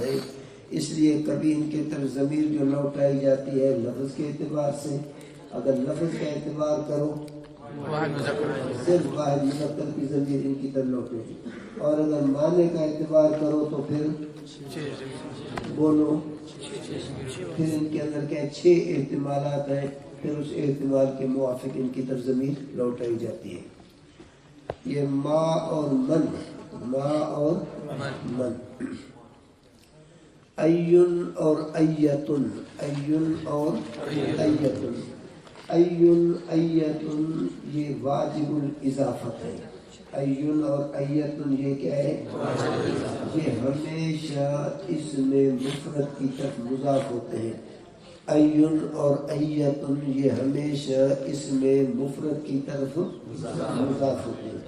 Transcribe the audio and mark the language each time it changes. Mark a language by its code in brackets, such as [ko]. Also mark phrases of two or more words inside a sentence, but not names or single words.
[ur] ہیں، اس لیے کبھی ان کے طرف ضمیر جو لوٹائی جاتی ہے لفظ کے اعتبار سے، اگر لفظ کا اعتبار کرو صرف واحد مذکر کی ضمیر ان کی طرف لوٹے گی، اور اگر معنی کا اعتبار کرو تو پھر بولو، پھر ان کے اندر کیا 6 احتمالات ہیں، پھر اس احتمال کے موافق ان کی طرف ضمیر لوٹائی جاتی ہے۔ یہ ما اور من، ما اور من۔ این اور ایتن، این اور ایتن، این ایتن یہ واجب الاضافت ہے، این اور ایتن یہ کیا ہے؟ یہ ہمیشہ اس میں مفرد کی طرف مضاف ہوتے ہیں، این اور ایتن یہ ہمیشہ اس میں مفرد کی طرف مضاف ہوتے ہیں۔